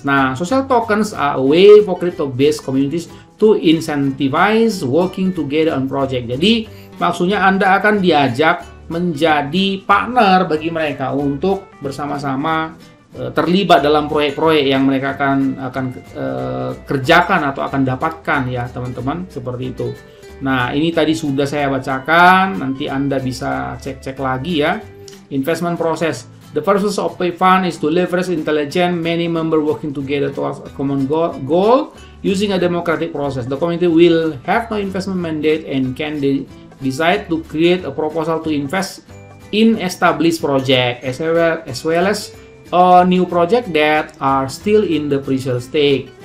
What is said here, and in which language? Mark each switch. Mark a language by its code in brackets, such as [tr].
[en] Nah, social tokens are a way for crypto-based communities to incentivize working together on project. [id] Jadi maksudnya Anda akan diajak menjadi partner bagi mereka untuk bersama-sama terlibat dalam proyek-proyek yang mereka akan kerjakan atau akan dapatkan ya teman-teman, seperti itu. Nah, ini tadi sudah saya bacakan, nanti Anda bisa cek-cek lagi ya. [en] Investment process. The purpose of a fund is to leverage intelligent many members working together towards a common goal using a democratic process. The community will have no investment mandate and can decide to create a proposal to invest in established project as well as a new project that are still in the pre-sale stage.